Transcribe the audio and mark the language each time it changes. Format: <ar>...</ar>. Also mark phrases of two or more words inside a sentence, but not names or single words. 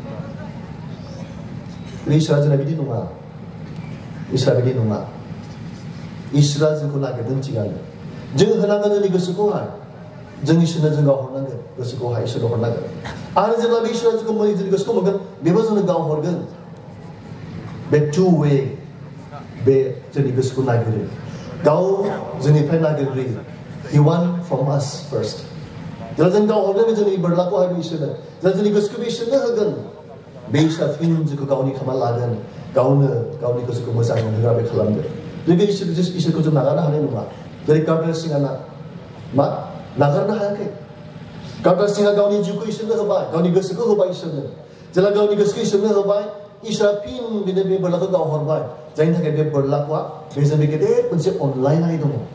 <brx>इसोरा जोंना बिदि नङा इसोरा जोंखौ नागिरदों थिगानो जों होनांगोन जोंनि गोसोखौहाय जों इसोरनो जों गावहरनांगोन गोसोखौहाय इसोरनो हरनांगोन आरो जेब्ला बे इसोरा जोंखौ जोंनि गोसोखौ मोनगोन बेबो जोंनो गावहरगोन बे टु वे बे जोंनि गोसोखौ नागिरो गाव जोंनिफ्राय नागिरग्रोयो</brx> <en>he want from us first</en> <brx>जेब्ला जों गावहरगोन जोंनि बोरलाखौहाय इसोरनो जेब्ला जोंनि गोसोखौ इसोरनो होगोन बे इसोरा फिन जोंखौ गावनि खामानि लागोन गावनो गावनि गोसोखौ मोजां मोनहोग्रा बे खालामगोन बे इसोरखौ जों नागारनो हानाय नङा जेरै कार्टार सिंआ मा नागारनो हायाखै कार्टार सिंआ गावनि जिउखौ इसोरनो होबाय गावनि गोसोखौ होबाय इसोरनो जेब्ला गावनि गोसोखौ इसोरनो होबाय इसोरा फिन बिनो बे बोरलाखौ गावहरबाय जायनि थाखाय बे बोरलाखौआ बेजों बे गेदेर मोनसे अनलायनाय दङ</brx>